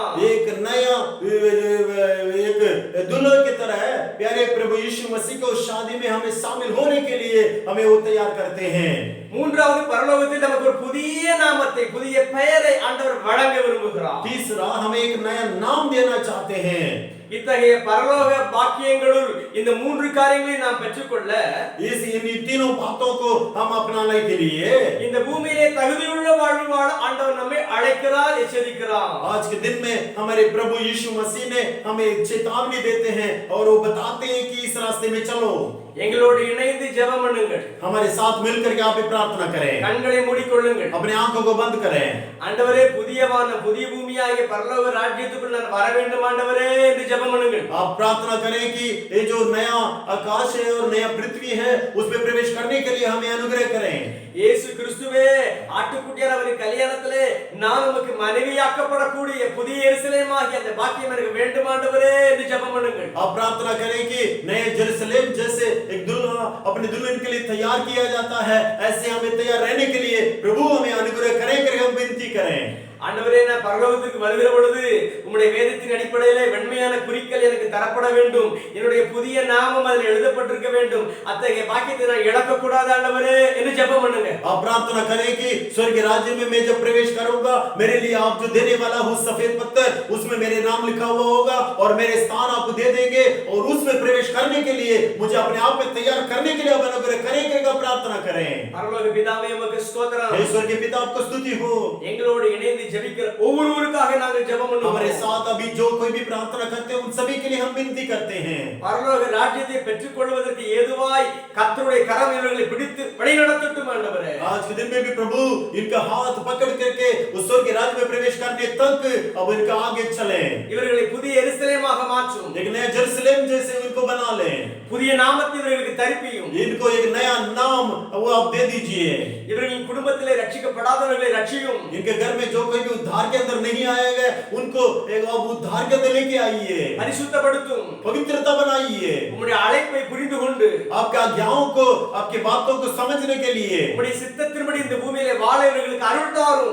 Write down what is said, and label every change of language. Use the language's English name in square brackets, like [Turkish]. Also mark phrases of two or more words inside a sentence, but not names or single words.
[Hindi] एक नया एक दुल्हन की तरह प्यारे प्रभु यीशु मसीह को शादी में हमें शामिल होने के लिए हमें वो तैयार करते हैं. [Tamil] மூன்றாவது பரலோகத்தில் நமக்கு ஒரு புதிய நாமத்தை புதிய பெயரை ஆண்டவர் வழங்க விரும்புகிறார். [Hindi] तीसरा हमें एक नया नाम देना चाहते हैं. [Tamil] இத்தகைய பரலோக பாக்கியங்களுள் இந்த 3 காரியங்களை நாம் பெற்றுக்கொள்ள [Hindi] इन तीनों बातों को हम अपनाने के लिए [Tamil] இந்த பூமியிலே தகுதியுள்ள வாழ்வு வாழ ஆண்டவர் நம்மை அழைக்கிறார், எச்சரிக்கிறார். [Hindi] आज के दिन में हमारे प्रभु यीशु मसीह ने हमें चेतावनी देते हैं और वो बताते हैं कि इस रास्ते में चलो. [Tamil] எங்களோடு இணைந்து ஜெபம் பண்ணுங்கள். [Hindi] हमारे साथ मिलकर के आप भी प्रार्थना करें. [Tamil] கண்களை மூடிக்கொள்ளுங்கள். [Hindi] अपने आंखों को बंद करें. [Tamil] ஆண்டவரே புதிய வானம் புதிய பூமியாகிய பரலோக ராஜ்யத்துக்குள் நான் வர வேண்டும் ஆண்டவரே என்று ஜெபம் பண்ணுங்கள். [Hindi] आप प्रार्थना करें कि ये जो नया आकाश है और नया पृथ्वी है उसमें प्रवेश करने के लिए हमें अनुग्रह करें. [Tamil] இயேசு கிறிஸ்துவே ஆட்டுக்குட்டியானவரின் கல்யாணத்திலே நான் உமக்கு மனைவியாக்கப்படக்கூடிய புதிய எருசலேமாகிய அந்த பாக்கியம் எனக்கு வேண்டும் ஆண்டவரே என்று ஜெபம் பண்ணுங்கள். [Hindi] आप प्रार्थना करें कि नए जेरूसलम जैसे एक दुल्हा अपने दुल्हन के लिए तैयार किया जाता है ऐसे हमें तैयार रहने के लिए प्रभु हमें अनुग्रह करें करके हम विनती करें. [Tamil] ஆண்டவரே நான் பரலோகத்துக்கு வருகிற பொழுது உம்முடைய வேதத்தின் அடிப்படையிலே வெண்மையான குறிக்கல் எனக்கு தரப்பட வேண்டும். என்னுடைய புதிய நாமம் அதில் எழுதப்பட்டிருக்க வேண்டும். அத்தகைய பாக்கியத்தை நான் இழக்க கூடாது ஆண்டவரே என்று ஜெபம் பண்ணுங்க. [Hindi] आप प्रार्थना करें कि स्वर्ग राज्य में मैं जब प्रवेश करूंगा मेरे लिए आप जो देने वाला हूं सफेद पत्थर उसमें मेरे नाम लिखा हुआ होगा और मेरे स्थान आपको दे देंगे और उसमें प्रवेश करने के लिए मुझे अपने आप में तैयार करने के लिए आप अनुग्रह करेंगे प्रार्थना करें. [Tamil] பரலோக பிதாவே உமக்கு ஸ்தோத்திரம். [Hindi] हे स्वर्गीय पिता आपको स्तुति हो. [Tamil] எங்களோடு இணைந்து ஜெபிக்கிற ஒவ்வொருவருக்காக நாங்கள் ஜெபம் பண்ணுவோம். [Hindi] हमारे साथ अभी जो कोई भी प्रार्थना करते हैं उन सभी के लिए हम विनती करते हैं. [Tamil] பரலோக ராஜ்யத்தை பெற்றுக்கொள்வதற்கு ஏதுவாய் கர்த்தருடைய கரம் இவர்களை பிடித்து வழிநடத்தட்டும் ஆண்டவரே. [Hindi] आज के दिन में भी प्रभु इनका हाथ पकड़ करके उस स्वर्ग के राज्य में प्रवेश करने तक अब इनका आगे चलें. [Tamil] இவர்களை புதிய எருசலேமாக மாற்றும். [Hindi] एक नया जेरूसलम जैसे इनको बना लें. [Tamil] புதிய நாமத்தை இவர்களுக்கு தரிப்பியும். [Hindi] इनको एक नया नाम वो आप दे दीजिए. [Tamil] இவர்களின் குடும்பத்திலே ரட்சிக்கப்படாதவர்களை ரட்சியும். [Hindi] इनके घर में जो कोई भी उद्धार के अंदर नहीं आए गए उनको एक आप उद्धार के अंदर लेके आइए. [Tamil] பரிசுத்தப்படுத்தும். [Hindi] पवित्रता बनाइए. [Tamil] உம்முடைய அழைப்பை புரிந்து கொண்டு [Hindi] आपके आज्ञाओं को आपकी बातों को समझने के लिए [Tamil] உம்முடைய சித்தத்தின்படி இந்த பூமியிலே வாழ இவர்களுக்கு அருள் தாரும்.